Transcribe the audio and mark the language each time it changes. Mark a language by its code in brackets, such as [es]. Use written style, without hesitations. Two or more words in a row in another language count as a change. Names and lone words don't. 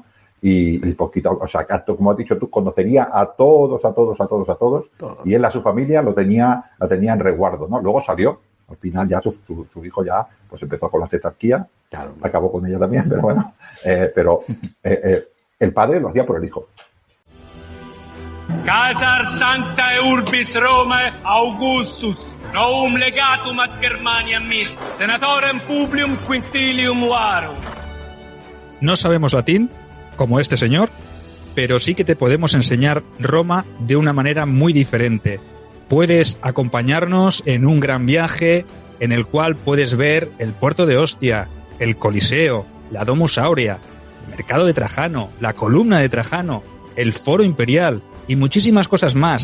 [es] Y poquito, o sea, como has dicho tú, conocería a todos, y él a su familia la tenía en resguardo, ¿no? Luego salió, al final ya su hijo ya, pues empezó con la tetrarquía, claro, acabó con ella también, pero bueno, el padre lo hacía por el hijo. [la] Caesar sancta urbis Romae Augustus, novum legatum ad Germania mis, senatorem publium quintilium varum. [es] No sabemos latín, como este señor, pero sí que te podemos enseñar Roma de una manera muy diferente. Puedes acompañarnos en un gran viaje en el cual puedes ver el puerto de Ostia, el Coliseo, la Domus Aurea, el mercado de Trajano, la columna de Trajano, el foro imperial y muchísimas cosas más.